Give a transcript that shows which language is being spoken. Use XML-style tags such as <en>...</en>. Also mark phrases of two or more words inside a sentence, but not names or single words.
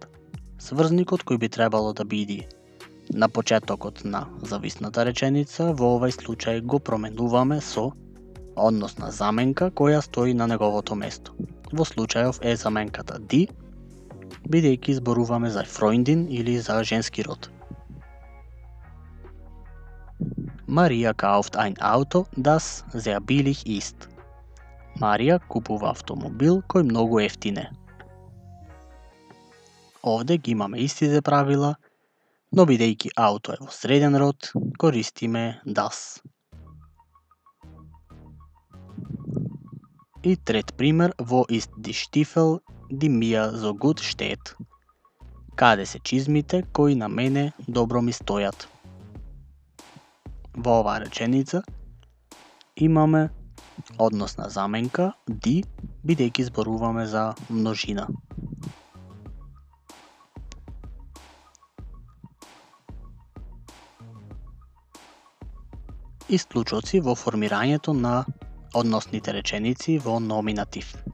<mk>Сврзникот кој би требало да биде на почетокот на зависната реченица, во овај случај го променуваме со односна заменка која стои на неговото место. Во случајов е заменката die, бидејќи зборуваме за Freundin или за женски род.</mk> <de>Марија kauft ein Auto, das sehr billig ist.</de> <mk>Марија купува автомобил кој многу ефтин е. Овде ги имаме истите правила, но бидејќи ауто е во среден род, користиме das. И трет пример,</mk> <de>wo ist die Stiefel, die mir so gut steht?</de> <mk>Каде се чизмите кои на мене добро ми стојат? Во оваа реченица имаме односна заменка die, бидејќи зборуваме за множина. Исклучоци во формирањето на односните реченици во номинатив.</mk>